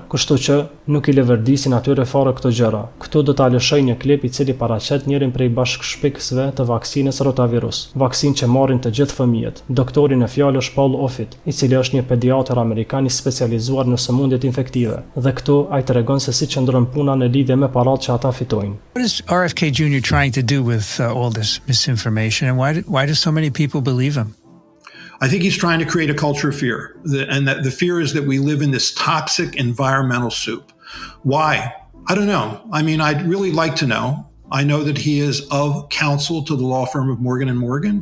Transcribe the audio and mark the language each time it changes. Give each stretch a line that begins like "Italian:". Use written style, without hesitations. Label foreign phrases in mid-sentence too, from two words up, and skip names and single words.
Albanian: Kështu që nuk i lëvërdisin atyre fare këto gjëra. Këtu do ta lëshoj një klip i cili paraqet njërin prej bashkëshpikësve të vaksinës rotavirus, vaksinë që marrin të gjithë fëmijët. Doktori në fjalë është Paul Offit, i cili është një pediatër amerikan i specializuar në sëmundjet infektive. Dhe këtu ai tregon se si qëndron puna në lidhje me paratë që ata fitojnë.
English: What is RFK Jr. trying to do with all this misinformation, and why do so many people believe him? I think he's trying to create a culture of fear, and that the fear is that we live in this toxic environmental soup. Why? I don't know. I mean, I'd really like to know. I know that he is of counsel to the law firm of Morgan & Morgan.